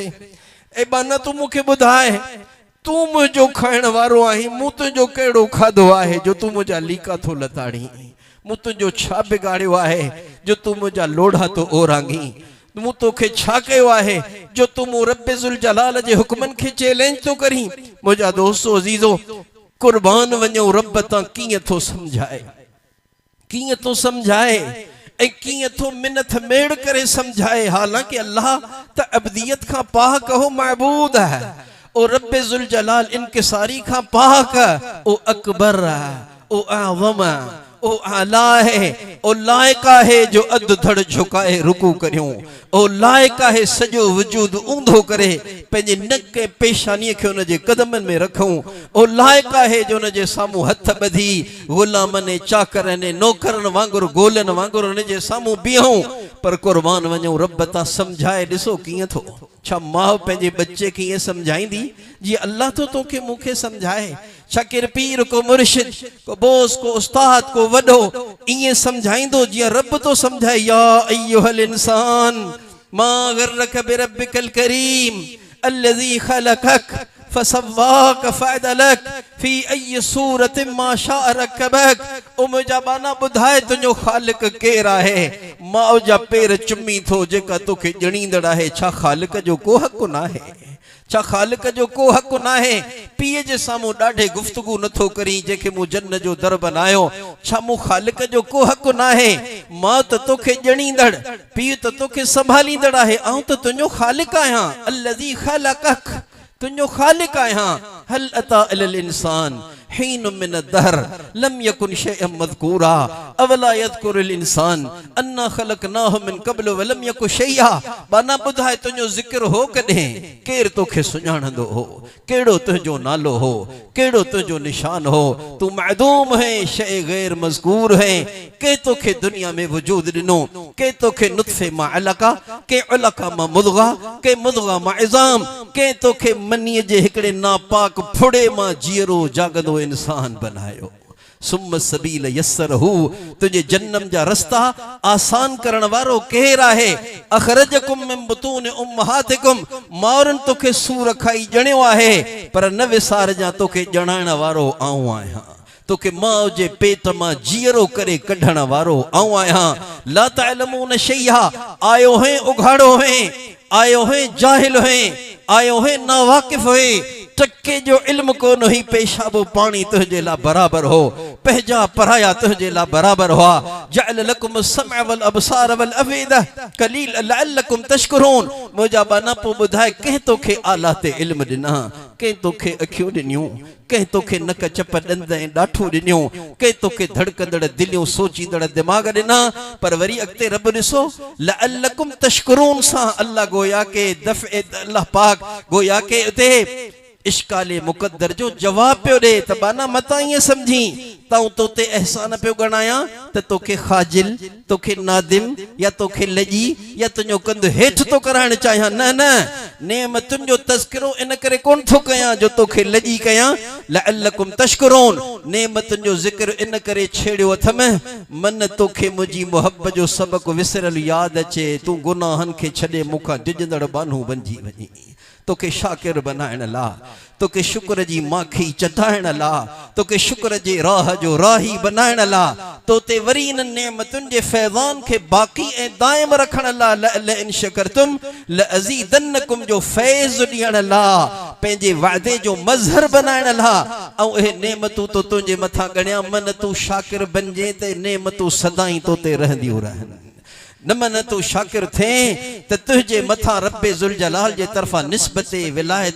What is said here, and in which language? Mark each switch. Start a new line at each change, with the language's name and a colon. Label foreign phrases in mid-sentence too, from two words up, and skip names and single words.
Sindhi: ऐं बाना तू मूंखे ॿुधाए, तू मुंहिंजो खाइण वारो आहीं, मूं तुंहिंजो कहिड़ो खाधो आहे जो तू मुंहिंजा लीका थो लताड़ी, मूं तुंहिंजो छा बिगाड़ियो आहे जो तू मुंहिंजा लोढ़ा तो ओरांगी, मूं तोखे छा कयो आहे जो तू मूं रब्बे ज़ुल जलाल जे हुक्मनि खे चैलेंज तो करी। मुंहिंजा दोस्तो अज़ीज़ो कुर्बान वञो रब तां कीअं थो समझाए, कीअं थो समझाए ऐं कीअं थो मिनत मेड़ करे समझाए। हालांकि अल्लाह त अबदियत खां पाक हो महबूद है, ओ रब्बे ज़ुल जलाल इनकिसारी खां पाक, ओ अकबर है, ओ आज़म है, ओ आला है, ओ लायका है जो अध धड़ झुकाए रुकू करियूं, ओ लायका है सजो वजूद ऊंधो करे पंहिंजे नक ऐं पेशानीअ खे उन जे कदमनि में रखूं, ओ लायका है जो उन जे साम्हूं हथ ॿधी ग़ुलामनि ऐं चाकरनि ऐं नौकरनि वांगुरु गोलनि वांगुरु उन जे साम्हूं बीहूं। पर कुर्बान वञूं रब तां समझाए ॾिसो कीअं थो। छा माउ पंहिंजे बच्चे खे ईअं समझाईंदी जीअं अल्लाह तो तोखे मूंखे समझाए? छा केर पीर को मुर्शिद को बोस को उस्ताद को वॾो ईअं समझाईंदो जीअं रब तो समझाए?
Arabic: يا أيها الإنسان ما غرك بربك الكريم الذي خلقك فسواك فعدلك في أي صورة ما شاء ركبك.
Sindhi: ओ मुंहिंजा बाना ॿुधाए तुंहिंजो ख़ालिक केरु आहे? माउ जा पेर चुमी थो जेका तोखे ॼणींदड़ आहे। छा ख़ालिक जो को हक़ न आहे? छा ख़ालिक जो को हक़ न आहे? पीए जे सामूं ॾाढे गुफ्तगू नथो करी जेके मूं जन्न जो दर बनायो छा मूं ख़ालिक जो को हक़ नाहे मां त तोखे ॼणींदड़ पीउ त तोखे संभालींदड़ आहे ऐं त तुंहिंजो ख़ालिक आहियां
Arabic: الذي خلقك
Sindhi: तुंहिंजो ख़ालिक आहियां
Arabic: هل أتى على الإنسان حين من الدهر لم يكن شيئا مذكورا أولا يذكر الإنسان أنا خلقناه من قبل ولم يك شيئا
Sindhi: बाना ॿुधाए तुंहिंजो ज़िक्र हो कॾहिं केरु तोखे सुञाणंदो हो कहिड़ो तुंहिंजो नालो हो कहिड़ो तुंहिंजो निशान हो तूं मअदूम है शै गैर मज़कूर है के तोखे दुनिया में वजूद ॾिनो के तोखे नुत्फ़े मां अलका के अलका मां मुद्गा के मुद्गा मां इज़ाम के तोखे मनीअ जे हिकिड़े नापाक फुड़े मां जीअरो जागंदो इंसान बनायो
Arabic: ثم السبيل يسره
Sindhi: तुझे जन्नम जा रस्ता आसान करण वारो केर आहे
Arabic: أخرجكم من بطون أمهاتكم
Sindhi: मारन तोखे सूर खाई जणियो आहे पर न विसार जा तोखे जणाइण वारो आऊं आहियां तोखे मां जे पेट मां जीअरो करे कढण वारो आऊं आहियां
Arabic: لا تعلمون شيئا
Sindhi: आयो है उघाड़ो है आयो है जाहिल है आयो है नावाकिफ है टके जो इल्म को नहीं पेशाबो पानी तुझे ला बराबर हो पहजा पराया तुझे ला बराबर हुआ
Arabic: جعل لكم السمع والأبصار والأفئدة قليلا لعلكم تشكرون
Sindhi: मुजा बाना पो बुधाए कह तोखे आला ते इल्म दिना कह तोखे अखियूं दिनियूं कह तोखे नक चप दंद ऐं ॾाठू दिनियूं कह तोखे धड़कंदड़ दिलियूं सोचींदड़ दिमाग दिना पर वरी अॻिते रब ॾिसो
Arabic: لعلكم تشكرون
Sindhi: सां अल्लाह गोया के दफ़े अल्लाह पाक गोया के उते इश्काले मुक़द्दर जो जवाब पियो ॾे त बाना मता ईअं सम्झी ताऊं तोते एहसान पियो गणायां त तोखे खाजिल तोखे नादिम या तोखे लजी या तुंहिंजो कंधु हेठि तो कराइण चाहियां न न नेमतुनि जो तज़किरो इन करे कोन थो कयां जो तोखे लजी कयां
Arabic: لعلكم تشكرون
Sindhi: नेमतुनि जो ज़िक्र इन करे छेड़ियो अथम मन तोखे मुंहिंजी मोहब्बत जो सबक़ विसरल यादि अचे तूं गुनाहनि खे छॾे मूंखां डिॼंदड़ बानू बणिजी वञी तोखे शाकिर बनाइण ला तोखे शुक्र जी माखी चटाइण ला तोखे शुक्र जे राह जो राही बनाइण ला तोते वरी इन नेमतुनि जे फैज़ान खे बाक़ी ऐं दाइम रखण ला
Arabic: لئن شكرتم لأزيدنكم
Sindhi: जो फैज़ ॾियण ला पंहिंजे वादे जो मज़हर बनाइण ला ऐं इहे नेमतूं तो तुंहिंजे मथां ॻणिया मन तूं शाकिर बणिजे त नेमतूं सदाई तोते रहंदियूं रहनि न मन तू शाकिर थे त तुझे मथा रब्बे ज़ुल जलाल जे तरफा निस्बत विलायत